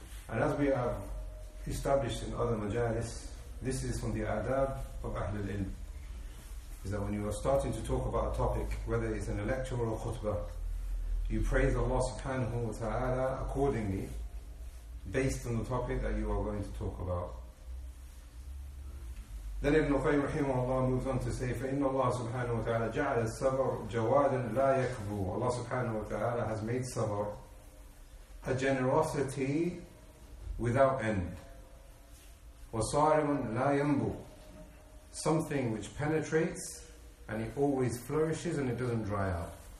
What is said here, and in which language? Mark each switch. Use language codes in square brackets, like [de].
[en] And as we have established in other majalis, this is from the adab of Ahlul Ilm. Is that when you are starting to talk about a topic, whether it's in a lecture or a khutbah, you praise Allah subhanahu wa ta'ala accordingly, based on the topic that you are going to talk about. Then Ibn Qayyim rahimahullah moves on to say, [ar] فَإِنَّ اللَّهَ سُبْحَانَهُ وَتَعَالَى جَعَلَ السَّبَرْ جَوَادًا لَا يَكْبُو. [en] Allah subhanahu wa ta'ala has made sabr a generosity without end. [ar] وَصَارِمًا لَا يَنْبُو. [en] Something which penetrates and it always flourishes and it doesn't dry out.